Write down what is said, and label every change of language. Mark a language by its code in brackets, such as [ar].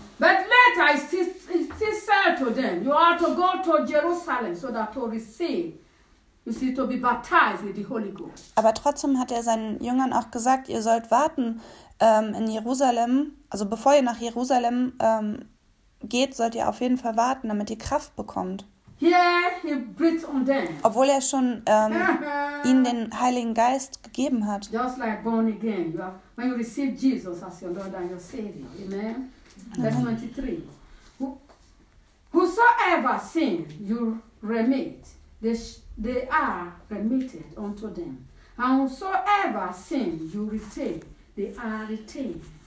[en] But later he still said to them, you are to go to Jerusalem so that to receive. You see, to be baptized with the Holy Ghost. [de] Aber trotzdem hat er seinen Jüngern auch gesagt, ihr sollt warten in Jerusalem, also bevor ihr nach Jerusalem geht, sollt ihr auf jeden Fall warten, damit ihr Kraft bekommt. [en] Yeah, he breathed on them. [de] Obwohl er schon ihnen den Heiligen Geist gegeben hat. [en] Just like born again, you are, when you receive Jesus as your Lord and your Savior. Amen. Amen. Verse 23. Whosoever sin you remit, they are remitted unto them. And whosoever sin you retain, they are retained.